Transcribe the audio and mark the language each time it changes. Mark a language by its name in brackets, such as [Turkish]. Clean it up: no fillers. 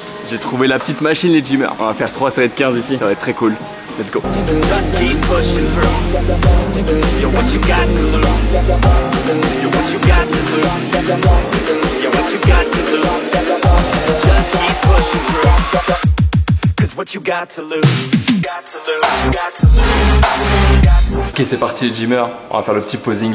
[French] J'ai trouvé la petite machine les gymmers. On va faire 3 séries de 15 ici, ça va être très cool. [English] Let's go. Just keep pushing through. You're what you got to lose. You're what you got to lose. You're what you got to lose. Just keep pushing through. Cause what you got to lose. Got to lose. Got to lose. [French] Ok, c'est parti les gymmers. On va faire le petit posing.